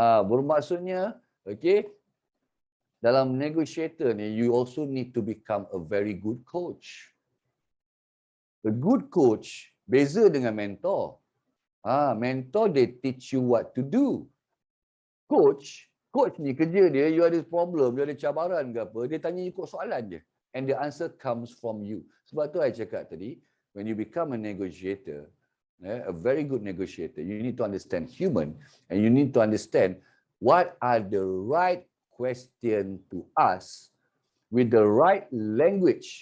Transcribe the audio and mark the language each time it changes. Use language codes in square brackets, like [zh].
[en] Bermaksudnya, okay, [ms] dalam negotiator ni, [en] you also need to become a very good coach. A good coach [ms] beza dengan mentor. Mentor, [en] they teach you what to do. [ms] Coach ni kerja dia, you ada problem, you ada cabaran ke apa, dia tanya you kok soalan je. [en] And the answer comes from you. [ms] Sebab tu I cakap tadi, [en] when you become a negotiator, a very good negotiator, you need to understand human and you need to understand what are the right question to ask with the right language.